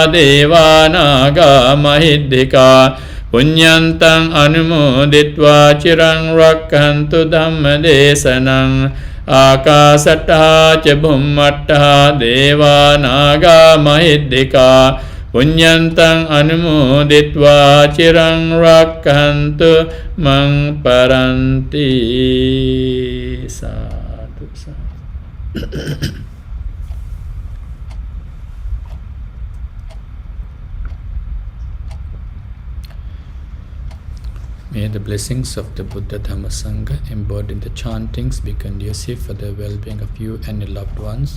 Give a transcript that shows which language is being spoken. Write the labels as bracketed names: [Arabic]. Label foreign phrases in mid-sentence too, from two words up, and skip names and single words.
[Pali] දේවානාගා මහිද්దికා පුඤ්ඤන්තං අනුමෝදිත්වා චිරං රක්ඛන්තු ධම්ම දේශනං ආකාසට්ඨා ච බුම්මට්ඨා දේවානාගා මහිද්దికා පුඤ්ඤන්තං අනුමෝදිත්වා චිරං රක්ඛන්තු මං පරන්ති සාදු සාදු. [English] May the blessings of the Buddha Dhamma Sangha embodied in the chantings be conducive for the well-being of you and your loved ones.